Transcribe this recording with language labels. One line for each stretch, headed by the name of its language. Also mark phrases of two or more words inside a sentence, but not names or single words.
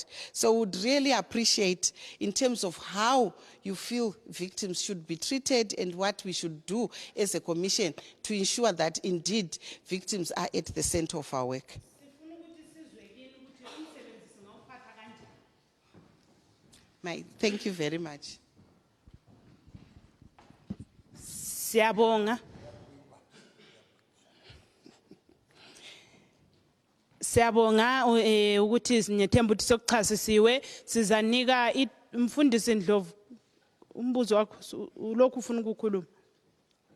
English: So we would really appreciate in terms of how you feel victims should be treated and what we should do as a commission to ensure that indeed victims are at the center of our work. Thank you very much.
North Ndebele: Siyabonga. Siyabonga ukuthi sinyethemba ukuthi sokuchasisiwe sizanika umfundisi Ndlovu umbuzo wakho ulokhu ufuna ukukhuluma.